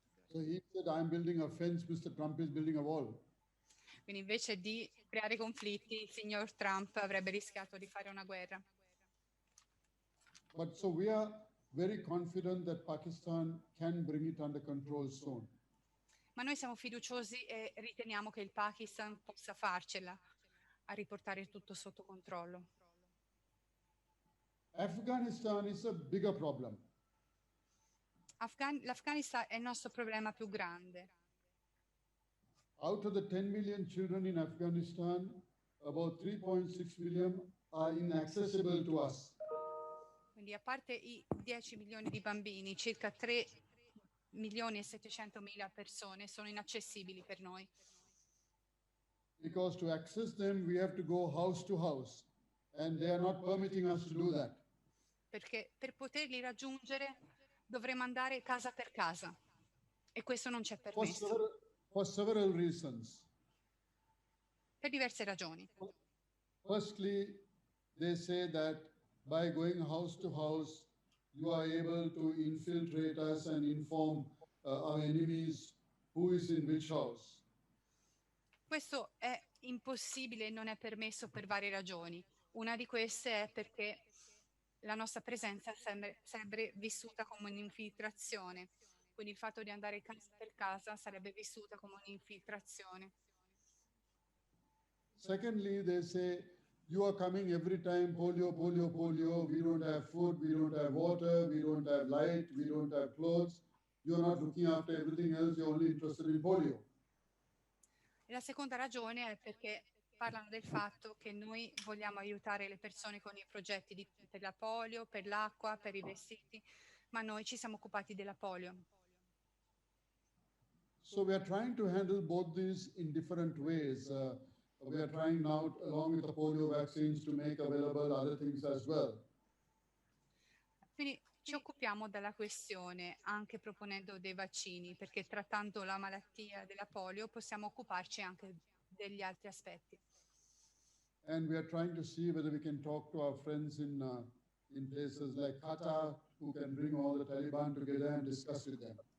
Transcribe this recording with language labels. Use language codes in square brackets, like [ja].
[en] So he said, I'm building a fence, Mr. Trump is building a wall. [it] Quindi invece di creare conflitti, il signor Trump avrebbe rischiato di fare una guerra. [en] But so we are very confident that Pakistan can bring it under control soon. [it] Ma noi siamo fiduciosi e riteniamo che il Pakistan possa farcela a riportare tutto sotto controllo. [en] Afghanistan is a bigger problem. [it] L'Afghanistan è il nostro problema più grande. [en] Out of the 10 million children in Afghanistan, about 3.6 million are inaccessible to us. [it] Quindi a parte i 10 milioni di bambini, circa 3 milioni e 700 mila persone sono inaccessibili per noi. [en] Because to access them, we have to go house to house, and they are not permitting us to do that. [it] Perché per poterli raggiungere dovremo andare casa per casa, e questo non c'è permesso. [en] For several reasons. [it] Per diverse ragioni. [en] Firstly, they say that by going house to house, you are able to infiltrate us and inform our enemies who is in which house. [it] Questo è impossibile e non è permesso per varie ragioni. Una di queste è perché la nostra presenza sarebbe vissuta come un'infiltrazione, quindi il fatto di andare casa per casa sarebbe vissuta come un'infiltrazione. [en] Secondly, they say you are coming every time, polio, polio, polio. We don't have food, we don't have water, we don't have light, we don't have clothes. You're not looking after everything else, you're only interested in polio. [it] E la seconda ragione è perché parlano del fatto che noi vogliamo aiutare le persone con i progetti per la polio, per l'acqua, per i vestiti, ma noi ci siamo occupati della polio. [en] So we are trying to handle both these in different ways. We are trying now, along with the polio vaccines, to make available other things as well. [it] Quindi ci occupiamo della questione anche proponendo dei vaccini, perché trattando la malattia della polio possiamo occuparci anche degli altri aspetti. [en] And we are trying to see whether we can talk to our friends in places like Qatar, who can bring all the Taliban together and discuss with them.